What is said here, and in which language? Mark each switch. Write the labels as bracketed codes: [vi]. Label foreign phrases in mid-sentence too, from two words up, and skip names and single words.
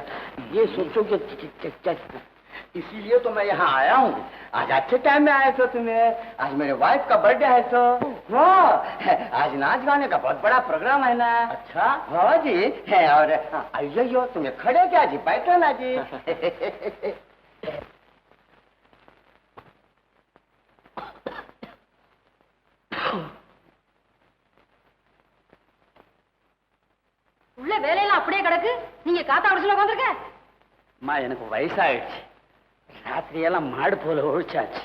[hi] ये सोचो कि इसीलिए तो मैं यहाँ आया हूँ। आज अच्छे टाइम में आए तो तुम्हें, आज मेरे वाइफ का बर्थडे है तो आज नाच गाने का बहुत बड़ा प्रोग्राम है ना। अच्छा? हाँ जी है। और आइयो, तुम्हें खड़े क्या जी, बैठो ना जी। [ta] உள்ள வேலையெல்லாம் அப்படியே கிடக்கு, நீங்க காத்தா அடிச்சுல உட்காந்துருக்க. எனக்கு வயசாயிடுச்சு, ராத்திரியெல்லாம் மாடு போல ஒழிச்சாச்சு.